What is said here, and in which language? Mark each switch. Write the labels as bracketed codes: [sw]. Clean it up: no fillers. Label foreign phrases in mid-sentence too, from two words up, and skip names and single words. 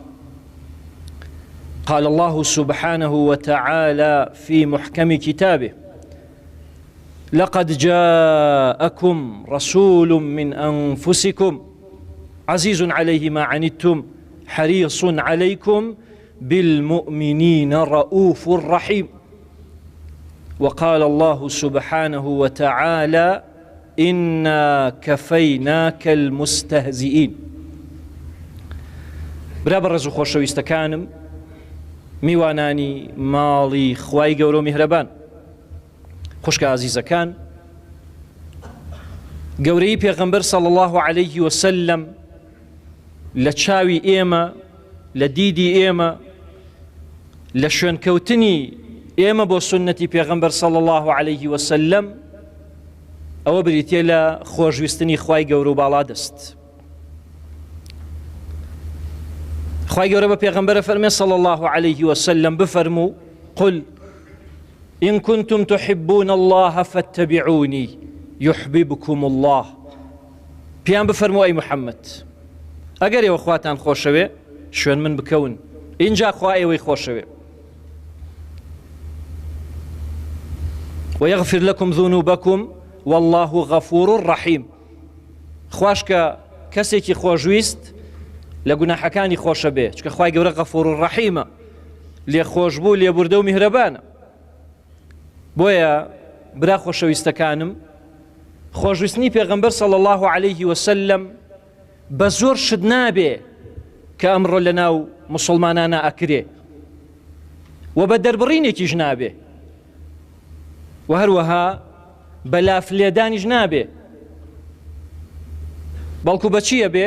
[ar] قال الله سبحانه وتعالى في محكم كتابه: لقد جاءكم رسول من أنفسكم عزيز عليه ما عنتم حريص عليكم بالمؤمنين رؤوف رحيم. وقال الله سبحانه وتعالى: إنا كفيناك المستهزئين. [ckb] برابر رزو خۆشەویستەکانم، میوانانی ماڵی خوای گەورە و میهرەبان، خوشکە عزیزەکان، گەورەی پێغەمبەر [ar] صلی الله عليه وسلم [ckb] لە چاوی ئێمە، لە دیدی ئێمە، لە شوێنکەوتنی ئێمە بۆ سنەتی پێغەمبەر [ar] صلی الله عليه وسلم [ckb] ئەوە بریتیە لە خۆشویستنی خوای گەورە و باڵا دەست. خوای گەورە بە پێغەمبەرە فەرمێ [ar] صلی الله عليه وسلم: بفەرموو قل إن كنتم تحبون الله فاتبعوني يحببكم الله. [ckb] پیان بفەرموو ئەی محەممەد، ئەگەر ئێوە خواتان خۆشەوێ شوێن من بکەون، اینجا خوا ئێوەی خۆشەوێ. [ar] ويغفر لكم ذنوبكم والله غفور رحيم. [ckb] خوش کە کەسێکی خۆشویست لە گوناحەکانی خۆشە بێ، چکە خوای گەورە غەفور ڕەحیمە، لێ خۆشبوو، لێبوردە و میهرەبانە. بۆیە برا خۆشەویستەکانم، خۆشویستنی پێغەمبەر [ar] صلی الله عليه وسلم [ckb] بە زۆر شت نابێ کە ئەمڕۆ لە ناو موسڵمانانە ئەکرێ، و بە دەربڕینێکیش نابێ، و هەروەها بە لافلێدانیش نابێ، بەڵکو بەچیە بێ؟